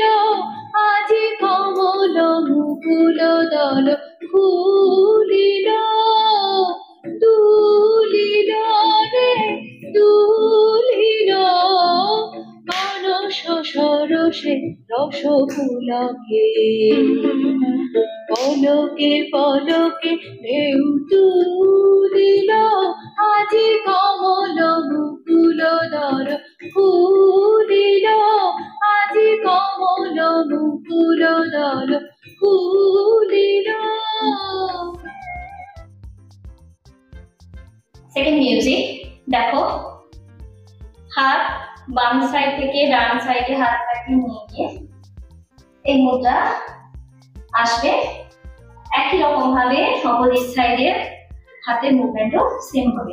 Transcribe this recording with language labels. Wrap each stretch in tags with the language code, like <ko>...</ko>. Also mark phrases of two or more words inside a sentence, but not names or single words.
<bn>আজি কমল মুকুল দল ফুলিল। দুলিল রে দুলিল মানস সরসে রস পুলকে। পলকে পলকে ঢেউ তুলিল আজি কমল মুকুল দল ফুলিল। আজি কমল মুকুল দল ফুলিল।</bn> <en>second music</en> <bn>দেখো, হাত বাম সাইড থেকে ডান সাইডে হাতটাকে নিয়ে গিয়ে এই মুদ্রা আসবে। একই রকম ভাবে</bn> <en>opposite side</en> <bn>হাতের</bn> <en>movement same</en> <bn>হবে।</bn>